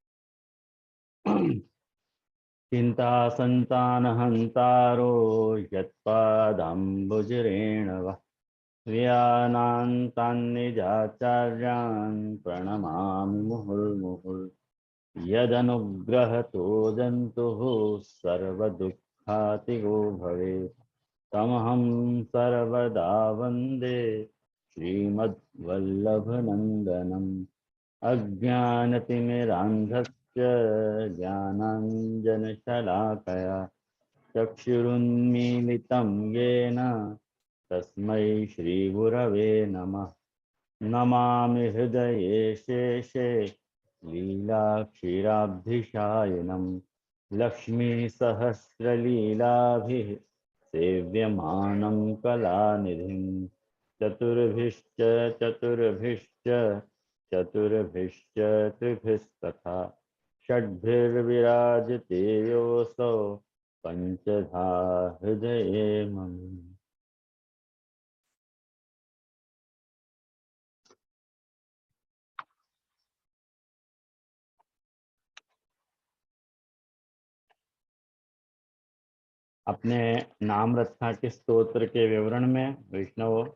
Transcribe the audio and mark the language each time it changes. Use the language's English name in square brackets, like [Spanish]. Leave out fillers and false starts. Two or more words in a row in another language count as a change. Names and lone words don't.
[Sanskrit] ચિંતા સંતાન હંતારો યત્પાદાંબુજરેણવ વ્યાનાંતાન્નિજાચાર્યાન પ્રણમામિ મુહુર્મુહુર્ યદનુગ્રહતો જંતુઃ સર્વદુઃખાતિગો ભવેत् તમહં સર્વદા વંદે શ્રીમદ્વલ્લભનંદનમ. અજ્ઞાનતિમિરાંધસ્ય જ્ઞાનાંજનશલાકયા ચક્ષુરુન્મીલિतं येन तस्मै श्रीगुरवे नमः. नमामि हृदये शेषे लीलाक्षीराब्धिशायिनं लक्ष्मीसहस्रलीलाभिः सेव्यमानं कलानिधिं. चतुर्भिश्च चतुर्भिश्च चतुर्भिश्च त्रिभिस्तथा षड्भिर्विराजते योऽसौ पंचधा हृदये मम. [Hindi] अपने नाम रत्ना के स्तोत्र के विवरण में वैष्णव